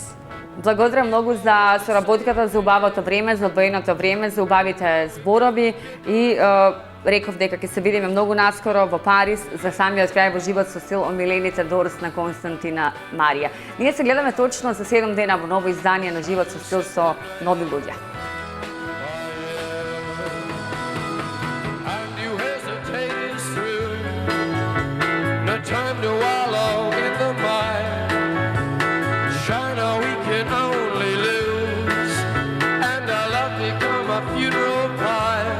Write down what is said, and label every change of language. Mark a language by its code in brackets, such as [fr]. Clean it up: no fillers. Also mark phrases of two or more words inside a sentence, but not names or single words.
[mk] благодарам многу за соработката, за убавото време, за одвоеното време, за убавите зборови и реков дека ќе се видиме многу наскоро во Париз за самиот крај во Живот со стил, омилените Дорс на Константина Марија. Ние се гледаме точно за 7 дена во ново издание на Живот со стил со нови луѓе. [en] Time to wallow in the mire. China we can only lose, and our love become a funeral pyre.